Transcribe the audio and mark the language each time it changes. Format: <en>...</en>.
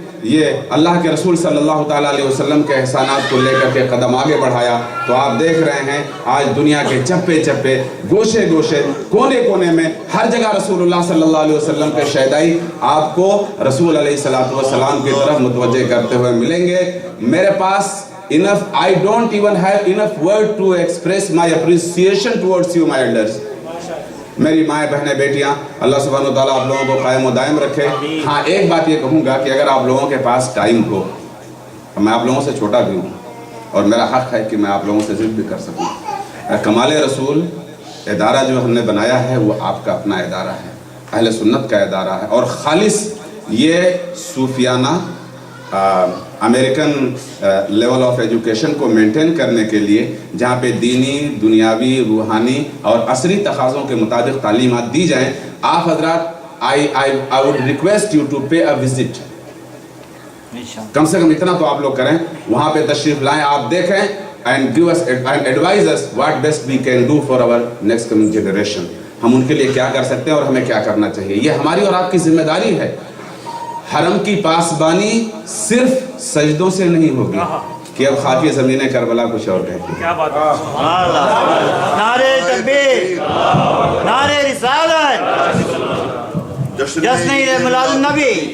<ur>یہ اللہ کے رسول صلی اللہ تعالیٰ علیہ وسلم کے احسانات کو لے کر کے قدم آگے بڑھایا تو آپ دیکھ رہے ہیں آج دنیا کے چپے چپے گوشے گوشے کونے کونے میں ہر جگہ رسول اللہ صلی اللہ علیہ وسلم کے شہدائی آپ کو رسول علیہ السلام کی طرف متوجہ کرتے ہوئے ملیں گے. میرے پاس</ur> <en>I don't even have enough word to express my appreciation towards you, my elders.</en> <ur>میری مائیں بہنیں بیٹیاں اللہ سبحانہ وتعالیٰ آپ لوگوں کو قائم و دائم رکھے. ہاں ایک بات یہ کہوں گا کہ اگر آپ لوگوں کے پاس ٹائم ہو، میں آپ لوگوں سے چھوٹا بھی ہوں اور میرا حق ہے کہ میں آپ لوگوں سے ضد بھی کر سکوں. کمال رسول ادارہ جو ہم نے بنایا ہے وہ آپ کا اپنا ادارہ ہے، اہل سنت کا ادارہ ہے، اور خالص یہ صوفیانہ امریکن لیول آف ایجوکیشن کو مینٹین کرنے کے لیے جہاں پہ دینی، دنیاوی، روحانی اور عصری تقاضوں کے مطابق تعلیمات دی جائیں. آپ حضرات</ur> <en>I would request you to pay a visit.</en> <ur>کم سے کم اتنا تو آپ لوگ کریں، وہاں پہ تشریف لائیں، آپ دیکھیں</ur> <en>and give us and advise us what best we can do for our next coming generation.</en> <ur>ہم ان کے لیے کیا کر سکتے ہیں اور ہمیں کیا کرنا چاہیے. یہ ہماری اور آپ کی ذمہ داری ہے. حرم کی پاسبانی صرف سجدوں سے نہیں ہوگی کہ اب خاکی زمین کربلا کچھ اور کہتی ہے. کیا بات ہے. نعرہ تکبیر، نعرہ رسالت، جشن عید میلاد النبی.</ur>